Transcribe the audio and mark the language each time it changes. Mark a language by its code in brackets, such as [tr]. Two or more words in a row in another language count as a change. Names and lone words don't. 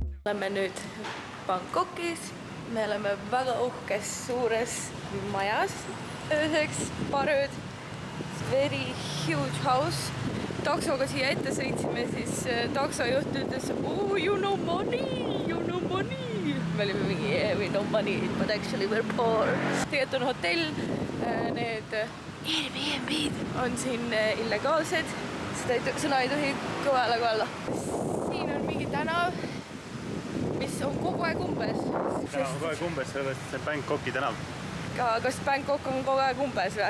[et] oleme nüüd Bangkokis. Me oleme väga uhkes suures majas ööseks, paar ööd. [en] Very huge house. [et] Taksoga siia ette sõitsime, siis taksojuht ütles, [en] oh, you know money. [et] Me olime mingi, [en] yeah, we know money, but actually we're poor. [et] Tegelikult on hotell, need Airbnb-d on siin illegaalsed. Seda sõna ei tohi kõvale öelda. Siin on mingi tänav, mis on kogu aeg umbes. Tänav on kogu aeg umbes, sellepärast see Bangkoki tänav. Kas Bangkok on kogu aeg umbes või?